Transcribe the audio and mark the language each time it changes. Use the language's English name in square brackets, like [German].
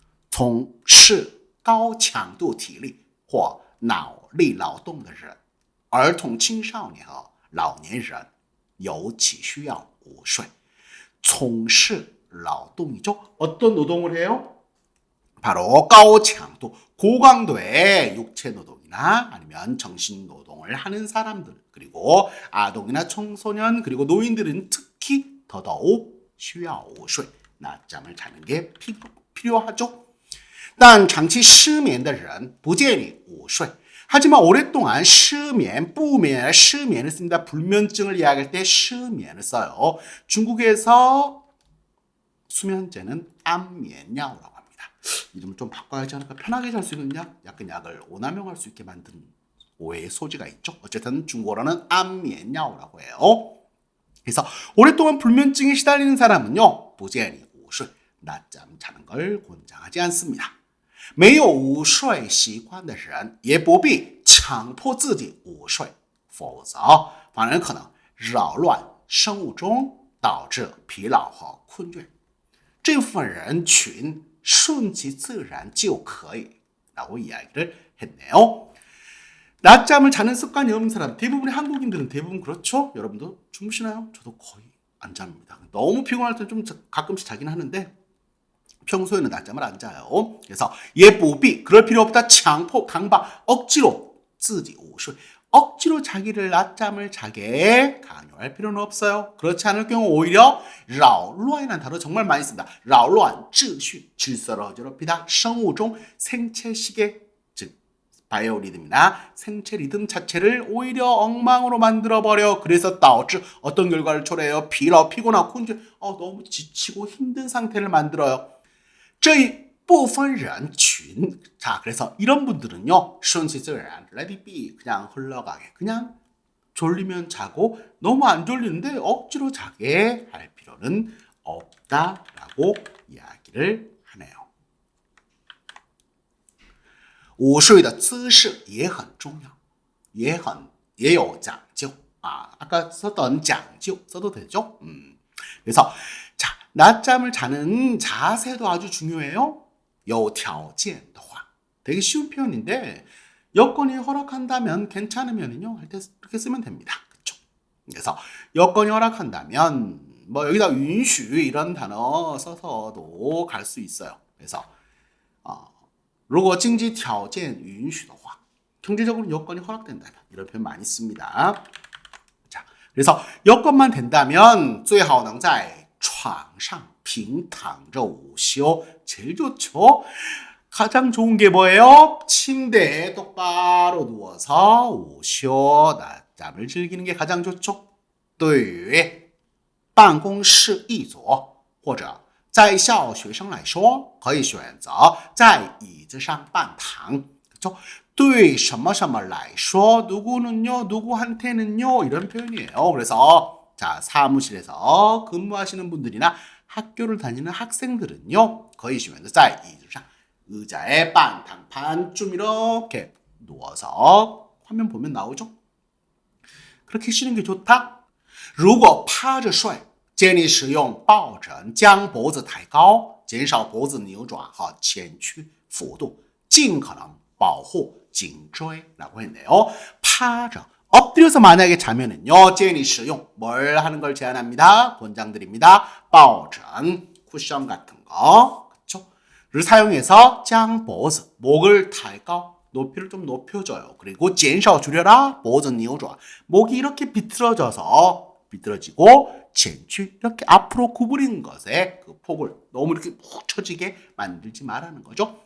[Chinese] 从事高强度体力或脑力劳动的人，儿童、青少年和老年人尤其需要午睡。从事劳动 [Korean] 이죠. 어떤 노동을 해요? 바로 高强度, 고강도의 육체 노동이나 아니면 정신 노동을 하는 사람들, 그리고 아동이나 청소년, 그리고 노인들은 특히 더더욱 [Chinese] 需要午睡, [Korean] 낮잠을 자는 게 필요하죠. [Chinese] 但长期失眠的人不建议午睡. [Korean] 하지만 오랫동안失眠, 不眠,失眠을 씁니다. 불면증을 이야기할 때失眠을 써요. 중국에서 수면제는 안眠药라고 합니다. 이름을 좀 바꿔야지 않을까? 편하게 잘 수 있는 약, 약간 약을 오남용할 수 있게 만든 오해의 소지가 있죠. 어쨌든 중국어로는 안眠药라고 해요. 그래서 오랫동안 불면증에 시달리는 사람은요, [Chinese] 不建议午睡, [Korean] 낮잠 자는 걸 권장하지 않습니다. [Chinese] 没有午睡习惯的人也不必强迫自己午睡，否则反而可能扰乱生物钟，导致疲劳和困倦。这部分人群顺其自然就可以 [Korean] 라고 이야기를 했네요. 낮잠을 자는 습관이 없는 사람, 대부분의 한국인들은 대부분 그렇죠? 여러분도 주무시나요? 저도 거의 안 잡니다. 너무 피곤할 때 좀 가끔씩 자긴 하는데 평소에는 낮잠을 안 자요. 그래서 [Chinese] 也不必 [Korean] 그럴 필요 없다. 强迫 강박 억지로 [Chinese] 自己午睡 [Korean] 억지로 자기를 낮잠을 자게 강요할 필요는 없어요. 그렇지 않을 경우 오히려 扰乱이라는 단어 정말 많이 씁니다. 扰乱 秩序 질서를 어지럽히다. 生物钟 생체 시계 즉 바이오 리듬이나 생체 리듬 자체를 오히려 엉망으로 만들어버려. 그래서 导致 어떤 결과를 초래해요? 疲劳, 피곤하고 곤倦, 너무 지치고 힘든 상태를 만들어요. [Chinese] 这一部分人群. [Korean] 자, 그래서 이런 분들은요, 顺其自然, [English] let it be, [Korean] 그냥 흘러가게, 그냥 졸리면 자고 너무 안 졸리는데 억지로 자게 할 필요는 없다라고 이야기를 하네요. [Chinese] 午睡的姿势也很重要, 也有讲究. [Korean] 아까 썼던 讲究 써도 되죠? 그래서 자, 낮잠을 자는 자세도 아주 중요해요. 有条件的话. 되게 쉬운 표현인데 여건이 허락한다면, 괜찮으면요 할 때 이렇게 쓰면 됩니다. 그렇죠? 그래서 여건이 허락한다면 뭐 여기다 允许 이런 단어 써서도 갈 수 있어요. 그래서 [Chinese] 如果经济条件允许的话, [Korean] 경제적으로 여건이 허락된다면 이런 표현 많이 씁니다. 자, 그래서 여건만 된다면 [Chinese] 最好能在床上平躺着午休 [Korean] 제일 좋죠. 가장 좋은 게 뭐예요? 침대에 똑바로 누워서 午休 낮잠을 즐기는 게 가장 좋죠. [Chinese] 对于办公室一族或者在校学生来说可以选择在椅子上半躺. [Korean] 그렇죠? [Chinese] 对什么什么来说 [Korean] 누구는요, 누구한테는요 이런 표현이에요. 그래서 자, 사무실에서 근무하시는 분들이나 학교를 다니는 학생들은요, 거의 쉬면서 在椅子上 의자에 반탕판쯤 이렇게 누워서 화면 보면 나오죠? 그렇게 쉬는 게 좋다. [Chinese] 如果趴着睡建议使用抱枕将脖子抬高减少脖子扭转和前屈幅度尽可能保护颈椎 [Korean] 라고 했네요. [Chinese] 趴着 [Korean] 엎드려서 만약에 자면은요,建议 使用 뭘 하는 걸 제안합니다. 권장드립니다. 抱枕 쿠션 같은 거, 그렇죠? 를 사용해서 将脖子 목을抬高 높이를 좀 높여줘요. 그리고 减少 줄여라 脖子扭转 목이 이렇게 비틀어지고 前屈 이렇게 앞으로 구부리는 것에 그 폭을 너무 이렇게 푹 처지게 만들지 말라는 거죠.